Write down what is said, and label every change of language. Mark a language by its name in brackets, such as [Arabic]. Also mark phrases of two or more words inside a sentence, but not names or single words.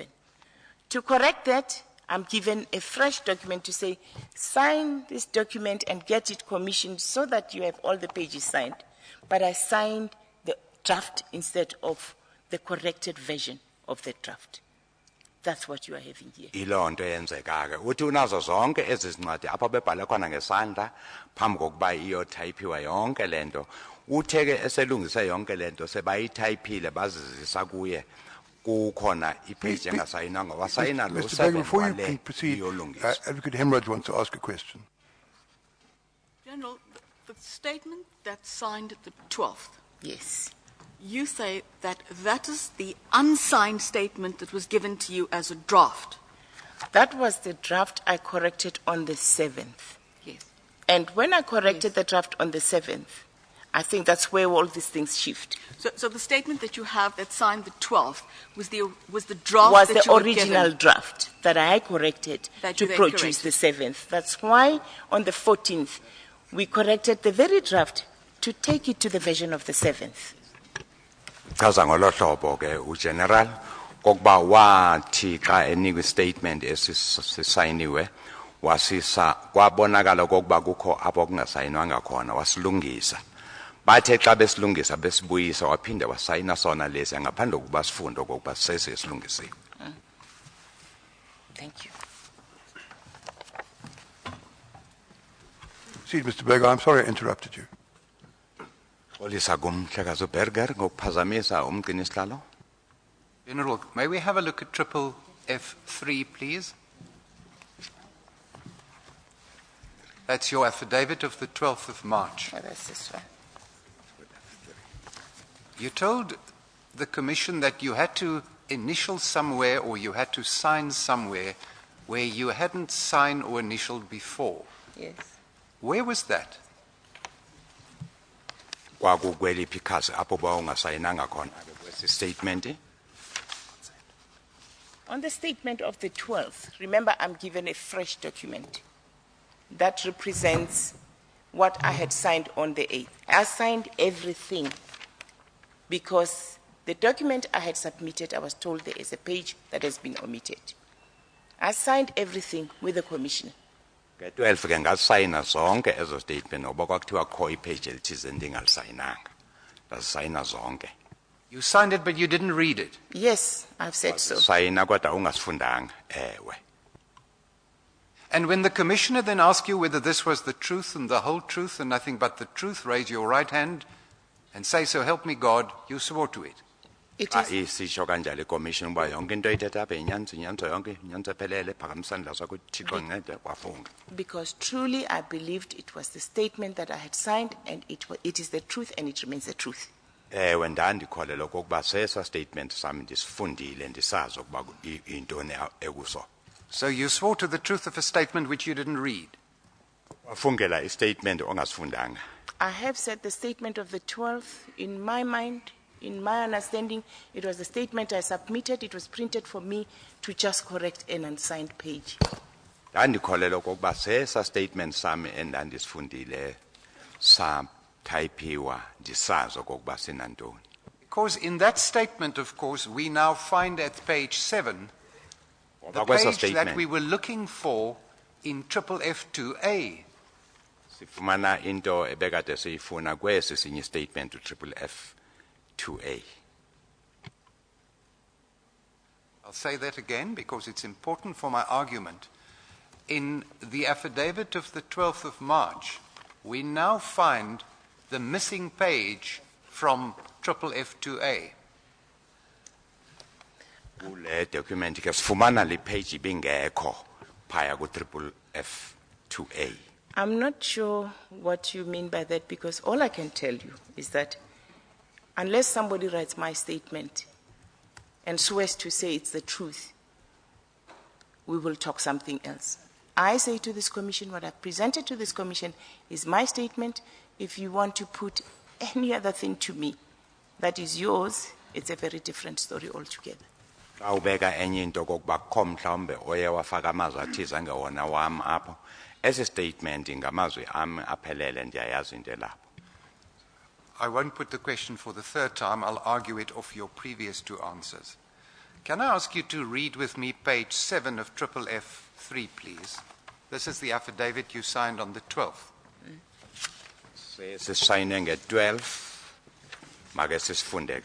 [English] To correct that, I'm given a fresh document to say, sign this document and get it commissioned so that you have all the pages signed. But I signed the draft instead of the corrected version of the draft. That's what you are having here. [Xhosa] Yiloo nto yenzeka ke uthi unazo zonke ezi zincwadi apha bebhale khona ngesandla phambi kokuba iyothayiphiwa yonke le nto uthe ke eselungise yonke le nto sebayithayphile bazizisa kuye kukhona ipage engasayinanga wasayina lo [English] Mr. Berger, 7 before you [Xhosa] wale [English] can proceed, [Xhosa] iyolungiswa. [English] Advocate Hemorrhage wants to ask a question. General, the statement that's signed at the 12th, Yes. you say that that is the unsigned statement that was given to you as a draft. That was the draft I corrected on the 7th. Yes. And when I corrected the draft on the 7th, I think that's where all these things shift. So the statement that you have that signed the 12th was the draft Was that the you were original given. draft that I corrected That to you then produce the 7th. That's why on the 14th, we corrected the very draft to take it to the version of the 7th. [Xhosa] Chaza ngolo hlobo ke ugeneral kokuba wathi xa enikwe statement esisayiniwe wasisa kwabonakala kokuba kukho apho kungasayinwanga khona wasilungisa bathe xa besilungisa besibuyisa waphinde wasayina sona lesi ngaphandle kokuba sifunde okokuba sesilungisiwe. [English] Thank you. See, Mr. Berger, I'm sorry I interrupted you. [Xhosa] Olisa kumhlekazi uBerger ngokuphazamisa umqinisihlalo. [English] General, may we have a look at triple F3, please? That's your affidavit of the 12th of March. Oh, that's this one. You told the Commission that you had to initial somewhere or you had to sign somewhere where you hadn't signed or initialed before. Yes. Where was that? [Xhosa] Kwakukweliphi ikhasi apho bawungasayinanga khona kwesi statement. [English] On the statement of the 12th, remember I'm given a fresh document that represents what I had signed on the 8th. I signed everything because the document I had submitted, I was told there is a page that has been omitted. I signed everything with the Commissioner. [Xhosa] Ke-12 ke ngasayina zonke ezo statement ngoba kwakuthiwa kho ipage elithize ndingalisayinanga. Ndasayina zonke. [English] You signed it, but you didn't read it. Yes, I've said so. [Xhosa] Sayina kodwa ungasifundanga ewe. [English] And when the Commissioner then asked you whether this was the truth and the whole truth and nothing but the truth, raise your right hand and say, so help me God, you swore to it. It is, [Xhosa] Isisho kanjalo iCommission uba yonke into oyithetha apha inyanzo yonke inyanzo ephelele phakamisandla sakho Thixo ncede kwafunga. [English] because truly I believed it was the statement that I had signed and it is the truth and it remains the truth. [Xhosa] Ewe ndandikholelwa okokuba sesa statement sami ndisifundile ndisazi ukuba intoni ekuso. [English] So you swore to the truth of a statement which you didn't read. [Xhosa] Wafungela istatement ongasifundanga. [English] I have said the statement of the 12th, in my mind, in my understanding, it was the statement I submitted. It was printed for me to just correct an unsigned page. [Xhosa] Ndandikholelwa okokuba sesa statement sami endandisifundile typiwa ndisazi okokuba sinantoni. [English] Because in that statement, of course, we now find at page 7 the page that we were looking for in triple F2A. [Xhosa] Sifumana into ebekade siyifuna kwesi sinye statement to triple F2A. [English] I'll say that again because it's important for my argument. In the affidavit of the 12th of March, we now find the missing page from triple F2A. [Xhosa] Kule document ke sifumana le page ibingekho phaya ku triple F2A. [English] I'm not sure what you mean by that because all I can tell you is that unless somebody writes my statement and swears to say it's the truth, we will talk something else. I say to this commission, what I've presented to this commission is my statement. If you want to put any other thing to me that is yours, it's a very different story altogether. [Xhosa] Awubeka enye into kokuba kho mhlawumbe oye wafaka amazwi athize angewona wami apho. Esi statement ngamazwi ami aphelele ndiyayazi into lapho. [English] I won't put the question for the third time. I'll argue it off your previous two answers. Can I ask you to read with me page 7 of triple F3, please? This is the affidavit you signed on the 12th. [Xhosa] Sisayine nge-12 make sisifunde.